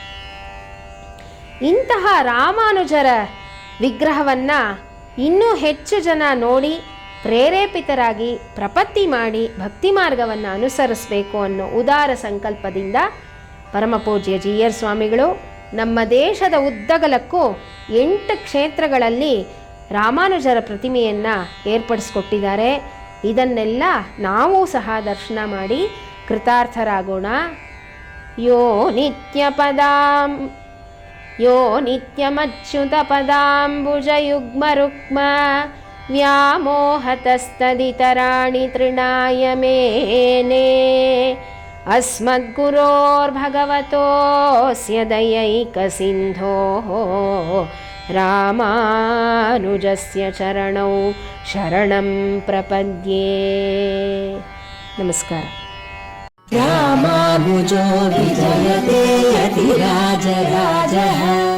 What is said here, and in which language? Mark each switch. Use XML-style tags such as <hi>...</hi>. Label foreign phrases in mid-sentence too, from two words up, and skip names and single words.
<kn>ಇಂತಹ ರಾಮಾನುಜರ ವಿಗ್ರಹವನ್ನು ಇನ್ನೂ ಹೆಚ್ಚು ಜನ ನೋಡಿ ಪ್ರೇರೇಪಿತರಾಗಿ ಪ್ರಪತ್ತಿ ಮಾಡಿ ಭಕ್ತಿ ಮಾರ್ಗವನ್ನು ಅನುಸರಿಸಬೇಕು ಅನ್ನೋ ಉದಾರ ಸಂಕಲ್ಪದಿಂದ ಪರಮಪೂಜ್ಯ ಜೀಯರ್ ಸ್ವಾಮಿಗಳು ನಮ್ಮ ದೇಶದ ಉದ್ದಗಲಕ್ಕೂ 8 ಕ್ಷೇತ್ರಗಳಲ್ಲಿ ರಾಮಾನುಜರ ಪ್ರತಿಮೆಯನ್ನು ಏರ್ಪಡಿಸ್ಕೊಟ್ಟಿದ್ದಾರೆ. ಇದನ್ನೆಲ್ಲ ನಾವು ಸಹ ದರ್ಶನ ಮಾಡಿ ಕೃತಾರ್ಥರಾಗೋಣ.</kn> <sa>ಯೋ ನಿತ್ಯಮಚ್ಯುತ ಪದಾಂಬುಜಯುಗ್ಮರುಕ್ಮ ವ್ಯಾಮೋಹತಸ್ತದಿತರಾಣಿ ತೃಣಾಯ ಮೇನೆ ಅಸ್ಮದ್ಗುರೋರ್ಭಗವತೋಸ್ಯ ದಯೈಕಸಿಂಧೋಃ ರಾಮಾನುಜಸ್ಯ ಚರಣೌ ಶರಣಂ ಪ್ರಪದ್ಯೆ.</sa> <kn>ನಮಸ್ಕಾರ.</kn> <sa>रामानुजो विजयते यतिराजराजः।</sa>